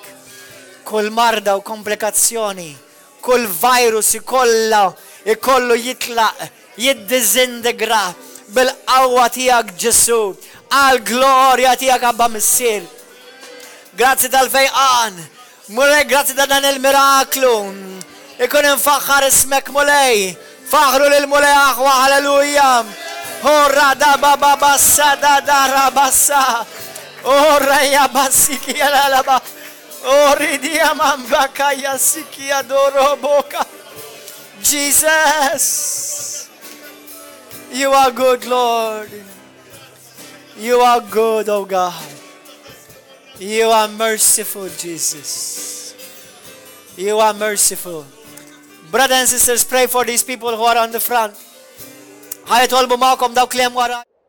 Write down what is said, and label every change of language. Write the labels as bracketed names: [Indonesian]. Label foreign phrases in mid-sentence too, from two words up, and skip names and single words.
[Maltese] Kull marda u komplikazzjoni. Kull virus ikollu jitlaq, jiddizindegra bil-qawwa tijak Ġesu. Għal-glorja tijak Abba Missir. Grazzi tal-fejqan. Mulej, grazzi ta' dan il-miraklu. Ikun infaħħar ismek mulej. Faħru lil-mulej aħwa, halleluja. Horra da baba bassa da dara bassa. Horra ja bassiki lalaba. Ori dia mambaka ya siki adoro boka. [English] Jesus. You are good, Lord. You are good, oh God. You are merciful, Jesus. You are merciful. Brothers and sisters, pray for these people who are on the front. [Maltese] Ħajtolbu ma'kom dawk li hemm wara.